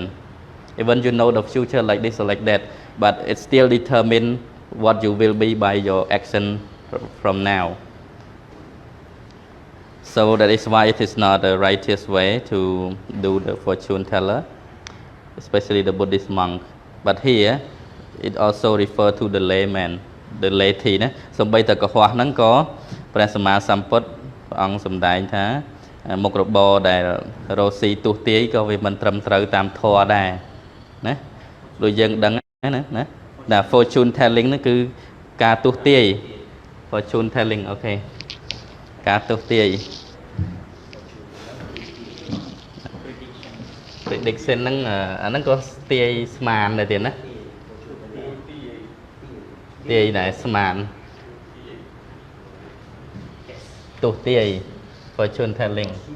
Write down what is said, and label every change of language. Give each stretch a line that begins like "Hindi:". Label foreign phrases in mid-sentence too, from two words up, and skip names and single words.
English: Even you know the future like this or like that, but it still determines what you will be by your action from now. So that is why it is not the righteous way to do the fortune teller, especially the Buddhist monk. But here, it also refers to the layman, the laity.
Khmer: ណាសំបីតែកុហកហ្នឹងក៏ព្រះសម្មាសម្ពុទ្ធព្រះអង្គសម្ដែងថាមុខរបរ ដែលរស់ស៊ីទុះទាយក៏វាមិនត្រឹមត្រូវតាមធម៌ដែរណាដូចយើងដឹងណា
English: fortune telling
Khmer: ហ្នឹងគឺការទុះទាយ
English: fortune telling
Khmer: អូខេការទុះទាយ prediction ហ្នឹងអាហ្នឹងក៏ទាយស្មានដែរទៀតណាទាយដែរស្មានទុះទាយ
English: fortune telling